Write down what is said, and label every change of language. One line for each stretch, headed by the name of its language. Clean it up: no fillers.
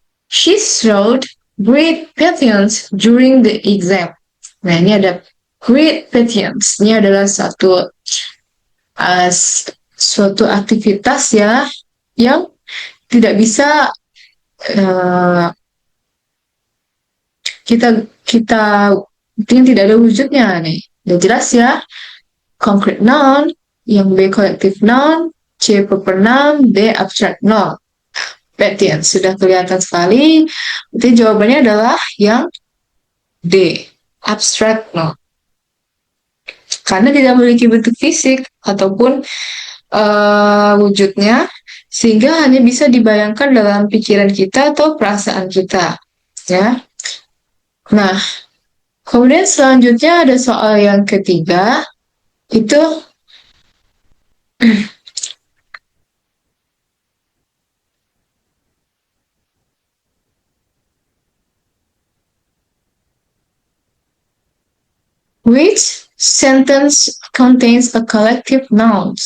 English: She showed great patience during the exam.
Indonesian: Nah, ini ada great patience. Ini adalah suatu aktivitas ya yang tidak bisa kita tidak ada wujudnya nih. Udah jelas ya.
English: Concrete noun, yang B collective noun, C proper noun, D abstract noun.
Indonesian: Patience sudah kelihatan sekali. Jadi jawabannya adalah yang D, abstract noun. Karena tidak memiliki bentuk fisik ataupun wujudnya, sehingga hanya bisa dibayangkan dalam pikiran kita atau perasaan kita. Ya. Nah, kemudian selanjutnya ada soal yang ketiga.
English: Itu which sentence contains a collective noun?